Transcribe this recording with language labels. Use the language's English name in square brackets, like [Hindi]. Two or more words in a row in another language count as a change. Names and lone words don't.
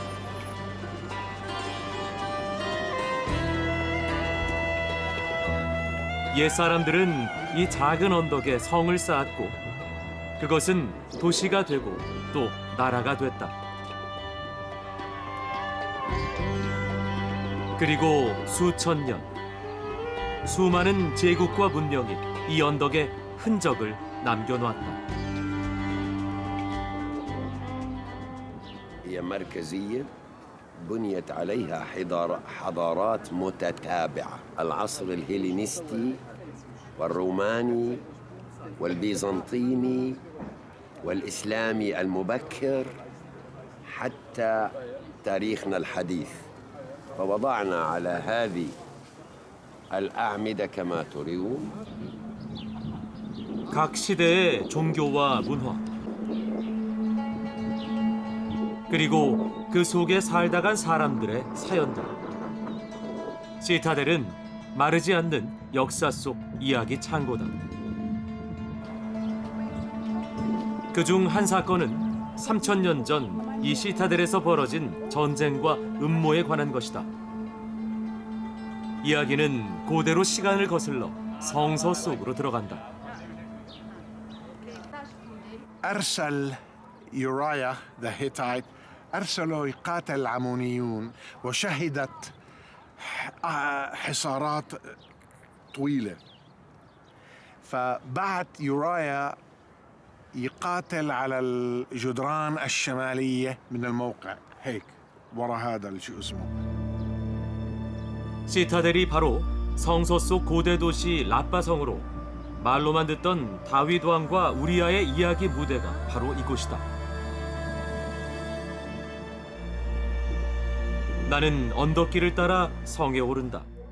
[Korean] 옛사람들은 이 작은 언덕에 성을 쌓았고 그것은 도시가 되고 또 나라가 됐다. 그리고 수천 년, 수많은 제국과 문명이 이 언덕에 흔적을 남겨놓았다. [Arabic] هي مركزية بنيت عليها حضارات متتابعة، العصر الهيلينستي والروماني والبيزنطيني والإسلامي المبكر حتى تاريخنا الحديث، فوضعنا على هذه الأعمدة كما ترون [Korean] 각 시대의 종교와 문화 그리고 그 속에 살다 간 사람들의 사연들. 시타델은 마르지 않는 역사 속 이야기 창고다. 그중 한 사건은 3000년 전 이 시타델에서 벌어진 전쟁과 음모에 관한 것이다. 이야기는 고대로 시간을 거슬러 성서 속으로 들어간다. [Arabic] أرسل يورايا the Hittite أرسلوا يقاتل العمونيون وشهدت حصارات طويلة، فبعت يورايا يقاتل على الجدران الشمالية من الموقع هيك ورا هذا شو اسمه. [Korean] 시타델이 바로 성서 속 고대 도시 라빠성으로 말로만 듣던 다윗 왕과 우리아의 이야기 무대가 바로 이곳이다. 나는 언덕길을 따라 성에 오른다.